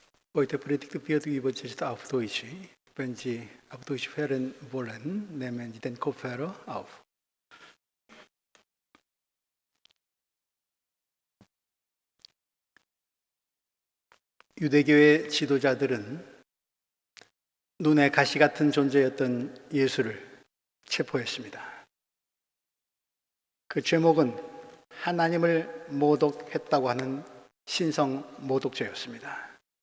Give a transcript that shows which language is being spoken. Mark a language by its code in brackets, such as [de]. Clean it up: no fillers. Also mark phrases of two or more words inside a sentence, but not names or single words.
[de] Heute Predigt wird über das auf Deutsch. Wenn Sie auf Deutsch hören wollen, nehmen Sie den Kopfhörer auf. [ko] 유대교의 지도자들은 눈에 가시 같은 존재였던 예수를 체포했습니다. 그 죄목은 하나님을 모독했다고 하는 신성 모독죄였습니다.